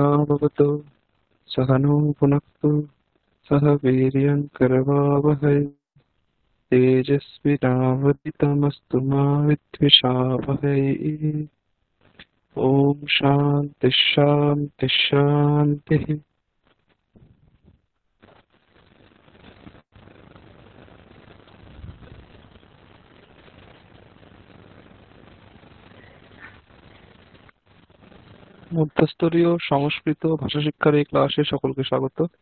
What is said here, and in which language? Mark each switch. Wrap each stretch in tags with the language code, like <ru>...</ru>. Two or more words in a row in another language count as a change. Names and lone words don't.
<sa>भवतु सहनौ भुनक्तु सह वीर्यं करवावहै तेजस्विनावधितमस्तु मा विद्विषावहै। ॐ शान्ति शान्ति शान्तिः।</sa> <bn>মধ্যস্তরীয় সংস্কৃত ভাষা শিক্ষার এই ক্লাসে সকলকে স্বাগত।</bn>